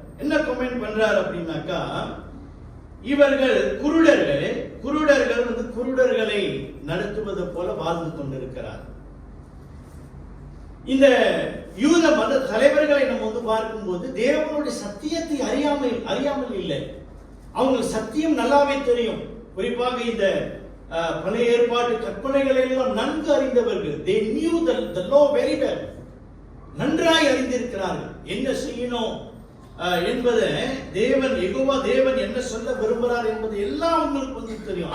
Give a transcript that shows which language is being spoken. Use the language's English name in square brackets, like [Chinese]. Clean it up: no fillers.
[Tamil] என்ன கமெண்ட் பண்றார் அப்படின்னாக்கா, இவர்கள் குருடர்கள் குருடர்களை நடத்துவது போல வாழ்ந்து கொண்டிருக்கிறார். இந்த யூத மத தலைவர்களை நம்ம பார்க்கும்போது தேவனுடைய சத்தியத்தை அறியாமல் இல்லை. அவங்களுக்கு சத்தியம் நல்லாவே தெரியும். குறிப்பாக இந்த பழைய ஏற்பாட்டு கற்பனைகளை எல்லாம் நன்கு அறிந்தவர்கள். [English] They knew the law very well. [Tamil] நன்றாய் அறிந்திருக்கிறார்கள். என்ன செய்யணும் என்பதை யெகோவா தேவன் என்ன சொல்ல விரும்புகிறார் என்பது எல்லாம் அவங்களுக்கு தெரியும்.